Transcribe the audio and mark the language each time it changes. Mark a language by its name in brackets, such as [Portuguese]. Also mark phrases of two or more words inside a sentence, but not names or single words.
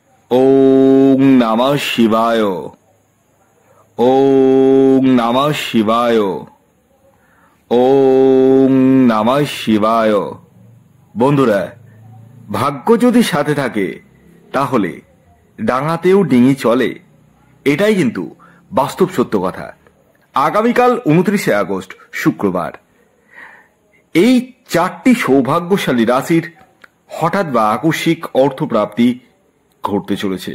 [Sanskrit] ওম নমঃ শিবায়। ওম নমঃ শিবায়। ওম নমঃ শিবায়। [Bangla] বন্ধুরা, ভাগ্য যদি সাথে থাকে তাহলে ডাঙাতেও ডিঙি চলে, এটাই কিন্তু বাস্তব সত্য কথা। আগামীকাল 29শে আগস্ট শুক্রবার এই 4টি সৌভাগ্যশালী রাশির হঠাৎ বা আকস্মিক অর্থপ্রাপ্তি ঘটতে চলেছে।